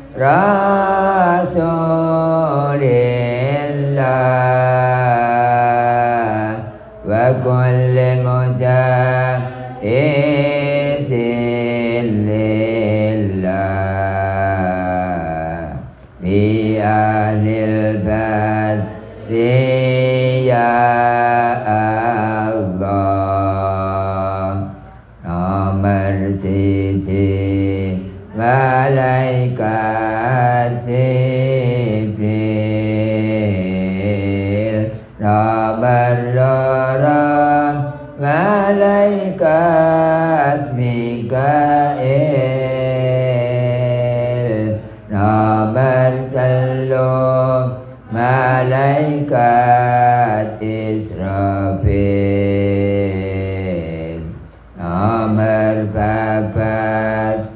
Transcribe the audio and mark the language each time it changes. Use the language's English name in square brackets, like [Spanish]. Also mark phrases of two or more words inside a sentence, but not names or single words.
[Arabic] رسول الله وكل مجاهدين لله بأهل البدر يا الله. [Javanese] Nomor siji malaikat Jibril nomor loro malaikat Mikail, nomor telu malaikat Israfil, nomor papat